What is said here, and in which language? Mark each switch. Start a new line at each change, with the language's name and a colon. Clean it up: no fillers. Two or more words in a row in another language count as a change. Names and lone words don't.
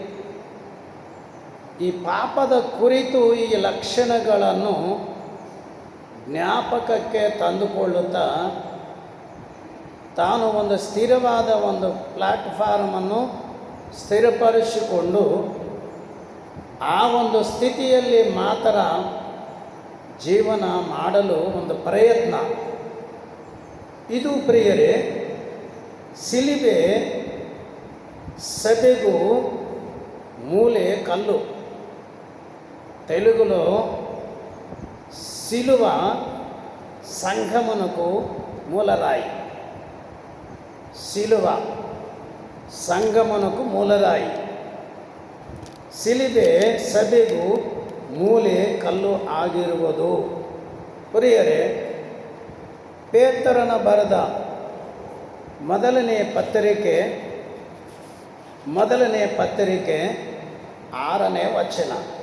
Kannada: ಈ ಪಾಪದ ಕುರಿತು ಈ ಲಕ್ಷಣಗಳನ್ನು ಜ್ಞಾಪಕಕ್ಕೆ ತಂದುಕೊಳ್ಳುತ್ತಾ ತಾನು ಒಂದು ಸ್ಥಿರವಾದ ಒಂದು ಪ್ಲ್ಯಾಟ್ಫಾರ್ಮನ್ನು ಸ್ಥಿರಪಡಿಸಿಕೊಂಡು ಆ ಒಂದು ಸ್ಥಿತಿಯಲ್ಲಿ ಮಾತ್ರ ಜೀವನ ಮಾಡಲು ಒಂದು ಪ್ರಯತ್ನ. ಇದು ಪ್ರಿಯರೇ, ಶಿಲುಬೆ ಸಭೆಗೂ ಮೂಲೆ ಕಲ್ಲು.
Telugu: తెలుగులో సిలువ సంఘమునకు మూలరాయి. సిలువ సంగమనక్కూ మూలరాయి.
Kannada: ಶಿಲುಬೆ ಸಭೆಗೂ ಮೂಲೆ ಕಲ್ಲು ಆಗಿರುವುದು. ಪ್ರಿಯರೇ, ಪೇತ್ರನ ಬರೆದ ಮೊದಲನೇ ಪತ್ರಿಕೆ 6ನೇ ವಚನ.